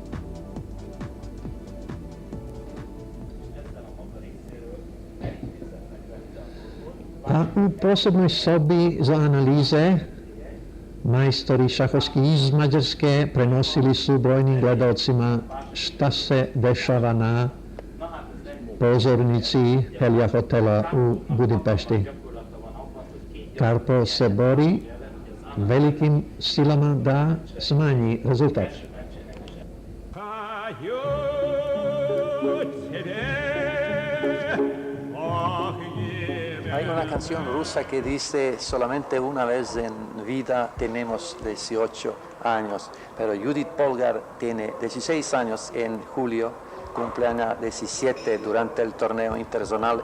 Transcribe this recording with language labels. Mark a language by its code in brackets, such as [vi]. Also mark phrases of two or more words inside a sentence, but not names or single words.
[sr] A u posebnoj sobi za analize majstori šahovski iz Mađarske prenosili su brojnim gledalcima šta se dešava na pozornici Helja hotela u Budimpešti. Karpov se bori velikim silama da smanji rezultat. [es] Hay una canción rusa que dice solamente una vez en vida tenemos 18 años, pero Judit-Polgar tiene 16 años en julio, cumpleaños 17 durante el torneo internacional.